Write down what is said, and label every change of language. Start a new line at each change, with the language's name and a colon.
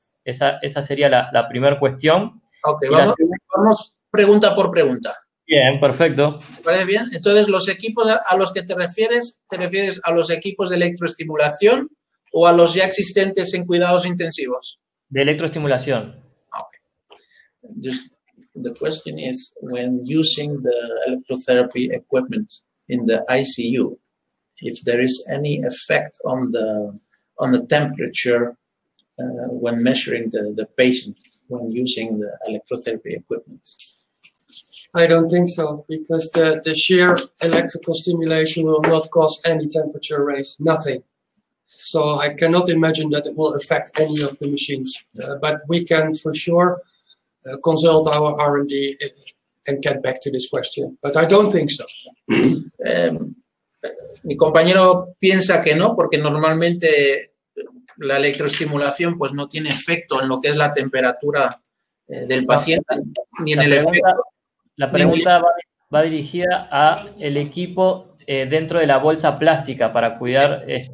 Spanish: Esa sería la primera cuestión. Ok, vamos pregunta por pregunta. Bien, perfecto. ¿Te parece bien? Entonces, los equipos a los que te refieres a los equipos de electroestimulación o a los ya existentes en cuidados intensivos? De electroestimulación.
English: Okay. Just the question is, when using the electrotherapy equipment in the ICU, if there is any effect on the temperature when measuring the patient when using the electrotherapy equipment? I don't think so, because the sheer electrical stimulation will not cause any temperature raise, nothing. So I cannot imagine that it will affect any of the machines. But we can for sure consult our R&D and get back to this question. But I don't think so.
Spanish: Mi compañero piensa que no, porque normalmente la electroestimulación pues no tiene efecto en lo que es la temperatura del paciente, ni en el efecto. La pregunta va dirigida a el equipo dentro de la bolsa plástica para cuidar.